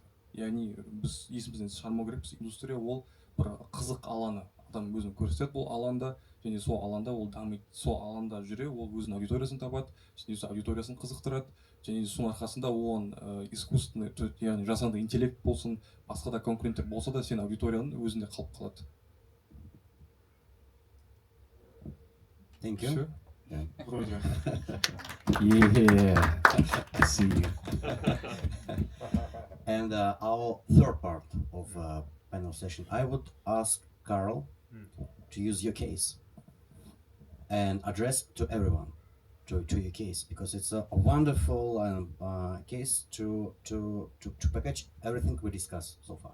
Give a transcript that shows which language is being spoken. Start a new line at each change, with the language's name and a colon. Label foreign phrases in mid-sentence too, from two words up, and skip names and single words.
Kazakh: Яғни біз есімізден шығармау керекпіз. Индустрия ол бір қызық алаңы. Адам өзін көрсетеді бұл алаңда, және сол алаңда ол дамиды. Сол алаңда жүре, ол өзінің аудиториясын табады, және сол аудиториясын қызықтырады, және соның арқасында оған искусственный, яғни жасанды интеллект болсын, басқа да конкуренттер болса да, сен аудиторияның өзінде қалып қалады.
English: Thank you. Yeah. Yeah. I see you. And our third part of panel session, I would ask Carl to use your case and address to everyone to your case, because it's a wonderful case to package everything we discussed so far.